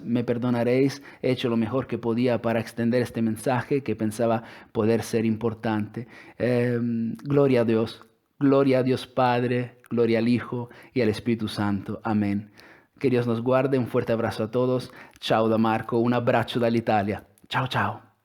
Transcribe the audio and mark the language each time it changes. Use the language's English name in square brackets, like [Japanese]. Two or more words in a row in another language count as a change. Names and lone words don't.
[Spanish] Me perdonaréis, he hecho lo mejor que podía para extender este mensaje que pensaba poder ser importante. Gloria a Dios Padre, gloria al Hijo y al Espíritu Santo. Amén. Que Dios nos guarde, un fuerte abrazo a todos. [Italian] Ciao da Marco, un abbraccio dall'Italia. Ciao ciao.